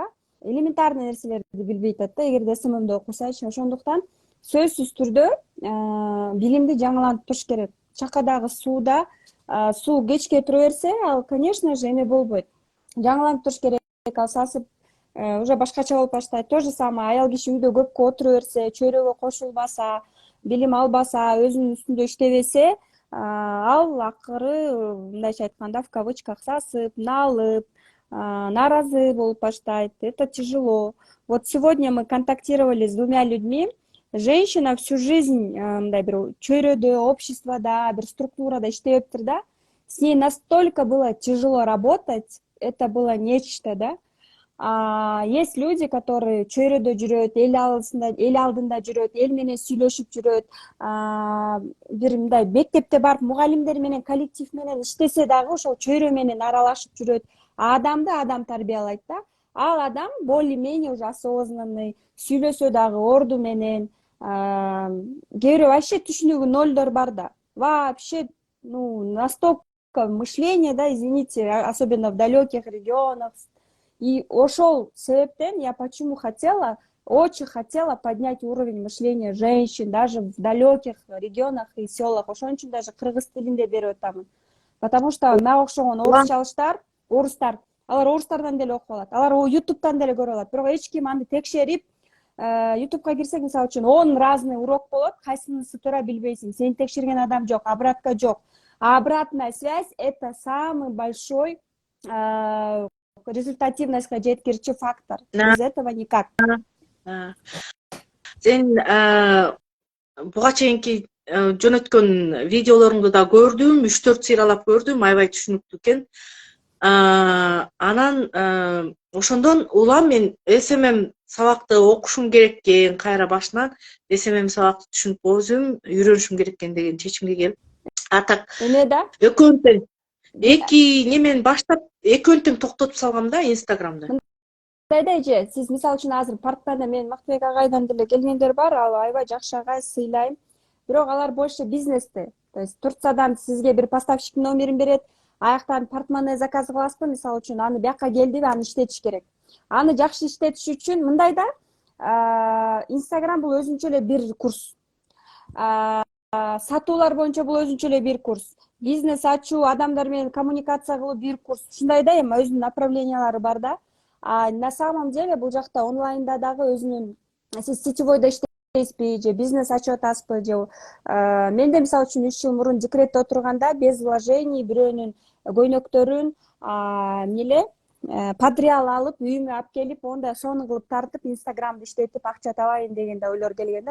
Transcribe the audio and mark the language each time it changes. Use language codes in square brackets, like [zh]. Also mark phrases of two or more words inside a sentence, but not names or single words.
[ky] Элементарный нерселерди билбей атат да, эгерде СММди окусачы. Ошондуктан сөзсүз түрдө билимди жаңылантып туруш керек. Чакадагы сууда суу кечке тура берсе, ал, [ru] конечно же, [ky] эме болбойт. Жаңылантып туруш керек, ал сасып уже башкача болуп баштайт. [ru] То же самое, [ky] аял киши үйдө көпкө отура берсе, чөйрөгө кошулбаса, билим албаса, өзүнүн үстүндө иштебесе, ал акыры, мындайча айтканда, [ru] в кавычках, [ky] сасып, налып, нааразы болуп баштайт. [ru] Это тяжело. Вот сегодня мы контактировали с двумя людьми. Женщина всю жизнь [ky] мындай бир чөйрөдө, обществода, бир структурада иштептир да. [ru] С ней настолько было тяжело работать, это было нечто, да. Есть люди, которые [ky] чөйрөдө жүрөт, эл алдында жүрөт, эл менен сүйлөшүп жүрөт, бир мындай мектепте барып мугалимдер менен, коллектив менен иштесе дагы ошол чөйрө менен аралашып жүрөт. Адамды адам тарбиялайт да. Ал адам [ru] более-менее уже осознанный, [ky] сүйлөсө дагы орду менен, кээ бирөө вообще түшүнүгү нолдор бар да. [ru] Вообще, настолько мышление, да, извините, особенно в далеких регионах. И [ky] ошол себептен [ru] я почему очень хотела поднять уровень мышления женщин, даже в далеких регионах и селах. [ky] Ошон үчүн даже кыргыз тилинде берип атамын. [ru] Потому что [ky] мага окшогон орустар, алар орустардан деле окуп алат. Алар ютубтан деле көрүп алат. Бирок эч ким аны текшерип, ютубка кирсең, мисалы үчүн 10 разный урок болот, кайсынысы туура билбейсиң. Сени текшерген адам жок, обратка жок. [ru] А обратная связь — это самый большой [ky] результативностька жеткирчи [ru] фактор. Без этого никак. [ky] Сен буга чейинки жөнөткөн видеолоруңду да көрдүм, 3-4 сыйралап көрдүм, аябай түшүнүктүү экен. Анан ошондон улам мен СММ сабакты окушум керек экен, кайра башынан СММ сабакты түшүнүп өзүм үйрөнүшүм керек экен деген чечимге келип, атак Эме да? экөөнү эки немен баштап экөөнү токтотуп салгам да Инстаграмды. Мындайда эже, сиз мисалы үчүн азыр партнерде мен Мактыбек агайдан деле келгендер бар, ал аябай жакшы агай, сыйлайм. Бирок алар больше бизнесте. [ru] То есть [ky] Турциядан сизге бир поставщиктин номерин берет, аяктан портмоне заказ кыласызбы, мисалы үчүн аны бияка келдиби, аны иштетиш керек. Аны жакшы иштетиш үчүн мындайда Инстаграм бул өзүнчө эле бир курс. Сатуулар боюнча бул өзүнчө эле бир курс. Бизнес ачуу, адамдар менен коммуникация кылуу бир курс. Ушундай да эми өзүнүн направлениялары бар да. [ru] На самом деле [ky] бул жакта онлайнда дагы өзүнүн, сиз сетевойдо иштейсизби же бизнес ачып атасызбы же менде мисалы үчүн 3 жыл мурун декретте отурганда [ru] без вложений [ky] бирөөнүн көйнөктөрүн подреал алып үйүмө алып келип, онда сону кылып тартып Инстаграмды иштетип акча табайын деген да ойлор келген да.